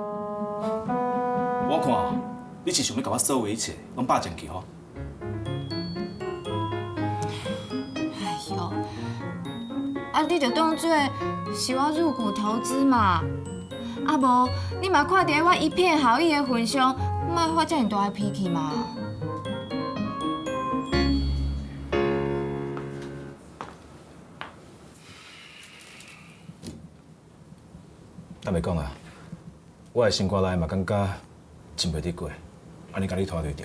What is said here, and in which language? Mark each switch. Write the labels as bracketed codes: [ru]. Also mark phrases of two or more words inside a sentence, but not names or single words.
[nan] 我看你是想要甲我所有一切拢霸占去吼？哎呦，啊你就当作是我入股投资嘛。啊无，你嘛看在我一片好意的份上，莫发遮尔大的脾气嘛。坦白讲啊，我的心肝内嘛感觉真袂得过，安尼甲你拖对着。